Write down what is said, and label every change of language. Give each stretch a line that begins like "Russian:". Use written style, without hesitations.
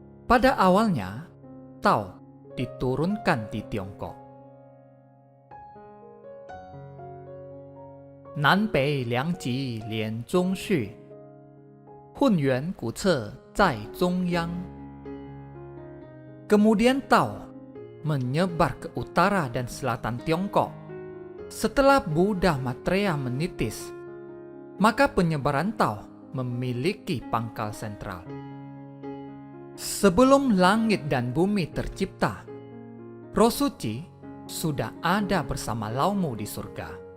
Indonesian: Pada awalnya, Tao diturunkan di Tiongkok.
Chinese: 南北两极连中续，混元古册在中央。
Indonesian: Kemudian Tao menyebar ke utara dan selatan Tiongkok. Setelah Buddha Maitreya menitis, maka penyebaran Tao memiliki pangkal sentral. Sebelum langit dan bumi tercipta, roh suci sudah ada bersama Laumu di surga.